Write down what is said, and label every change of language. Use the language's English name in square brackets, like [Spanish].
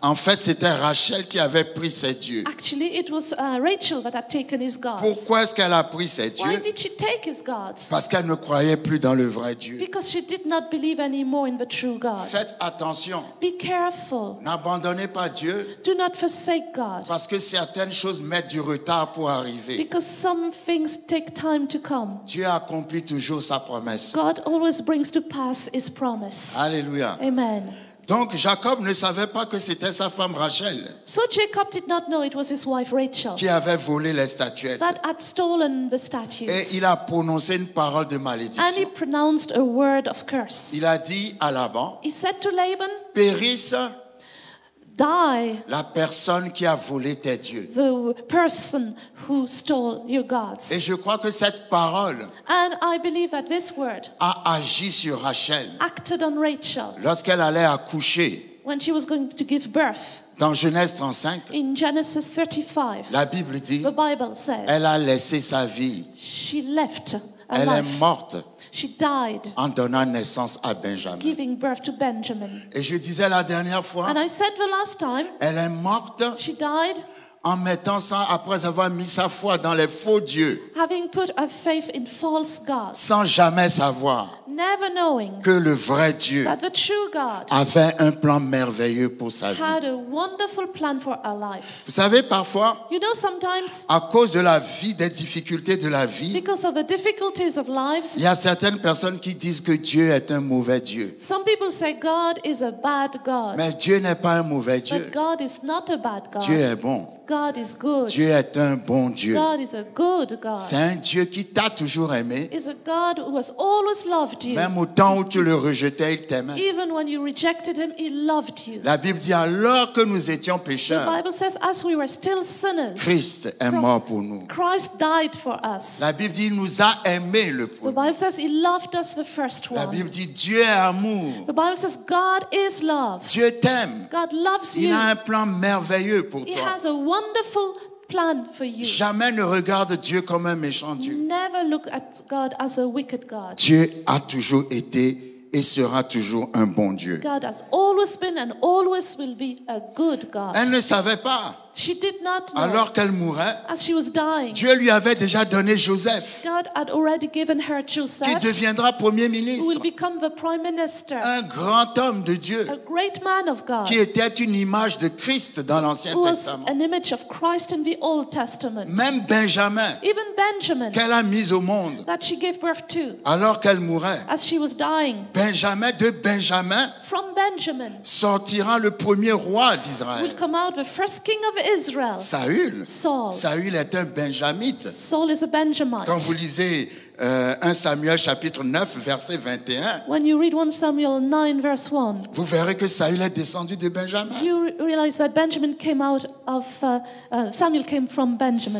[French] En fait, c'était Rachel qui avait pris ses dieux. [English] Actually, it was Rachel that had taken his gods." [French] Pourquoi est-ce qu'elle a pris ses [English] Why [French] dieux? [English] did she take his gods? [French] Parce qu'elle ne croyait plus dans le vrai Dieu. [English] Because she did not believe anymore in the true God. [French] Faites attention, [English] Be careful. [French] n'abandonnez pas Dieu [English] Do not forsake God. [French] parce que certaines choses mettent du retard pour arriver. [English] Because some things take time to come. [French] Dieu accomplit toujours sa promesse. [English] God always brings to pass his promise. [French] Alléluia. [English] Amen. [French] Donc Jacob ne savait pas que c'était sa femme Rachel [English] So Jacob did not know it was his wife Rachel [French] qui avait volé les statuettes. [English] that had stolen the [French] Et [English] statues. [French] il a prononcé une parole de [English] And he [French] malédiction. [English] pronounced a word of curse. [French] Il a dit à Laban, [English] He said to Laban, [French] périsse [English] die [French] la personne qui a volé tes dieux. [English] the person who stole your gods. [French] Et je crois que cette parole [English] And I believe that this word [French] a agi sur Rachel [English] acted on Rachel [French] lorsqu'elle allait accoucher. [English] when she was going to give birth. [French] Dans Genèse 35, [English] In Genesis 35, [French] la Bible dit, [English] the Bible says [French] elle a laissé sa vie. [English] she left a [French] Elle est [English] life. [French] morte [English] She died [French] en donnant naissance à Benjamin. [English] giving birth to Benjamin. [French] Et je disais la dernière fois, [English] And I said the last time, [French] elle est morte [English] she died [French] en mettant ça, après avoir mis sa foi dans les faux dieux, [English] having put her faith in false gods, [French] sans jamais savoir [English] never knowing [French] que le vrai Dieu [English] that the true God [French] avait un plan merveilleux pour sa vie. [English] had a wonderful plan for her life. [French] Vous savez, parfois, [English] You know, sometimes [French] à cause de la vie, des difficultés de la vie, [English] because of the difficulties of [French] il [English] lives, [French] y a certaines personnes qui disent que Dieu est un mauvais Dieu. [English] some people say God is a bad God. [French] Mais Dieu n'est pas un mauvais Dieu. [English] But God is not a bad [French] Dieu [English] God. [French] est bon. [English] God is good. [French] Dieu est un bon Dieu. [English] God is a good God. [French] C'est un Dieu qui t'a toujours aimé. [English] Is a God who has always loved you. [French] Même au temps où tu le rejetais, il t'aimait. [English] Even when you rejected him, he loved you. [French] La Bible dit, alors que nous étions [English] The [French] pécheurs, [English] Bible says, as we were still sinners, [French] Christ est mort pour nous. [English] Christ died for us. [French] La Bible dit, il nous a aimés le [English] The [French] premier. [English] Bible says he loved us the first [French] La [English] one. [French] Bible dit, Dieu est amour. [English] The Bible says God is love. [French] Dieu t'aime. [English] God loves [French] Il [English] you. [French] a un plan merveilleux pour [English] He [French] toi. [English] has a wonderful plan for you. [French] Jamais ne regarde Dieu comme un méchant Dieu. [English] Never look at God as a wicked God. [French] Dieu a toujours été et sera toujours un bon Dieu. [English] God has always been and always will be a good God. [French] Elle ne savait pas. [English] She did not know. [French] Alors qu'elle mourait, [English] As she was dying, [French] Dieu lui avait déjà donné Joseph, [English] God had already given her [French] qui [English] Joseph, [French] deviendra Premier [English] who will [French] ministre. [English] become the prime minister, [French] Un grand homme de Dieu, [English] a great man of God, [French] qui était une image de Christ dans l'Ancien [English] who was [French] Testament. [English] an image of Christ in the Old Testament. [French] Même Benjamin, [English] Even Benjamin, [French] qu'elle a mis au monde, [English] that she gave birth to, [French] alors qu'elle mourait, [English] as she was dying, [French] de Benjamin [English] from Benjamin [French] sortira le premier roi [English] will [French] d'Israël, [English] come out the first king of Israel, [French] Saül. [English] Saul. [French] Saül est un benjamite. [English] Saul is a Benjamite. [French] Quand vous lisez 1 Samuel chapitre 9 verset 21, [English] When you read 1 Samuel 9 verse 1, [French] vous verrez que Saül est descendu de Benjamin. [English] you realize that Benjamin came out of, Samuel came from Benjamin.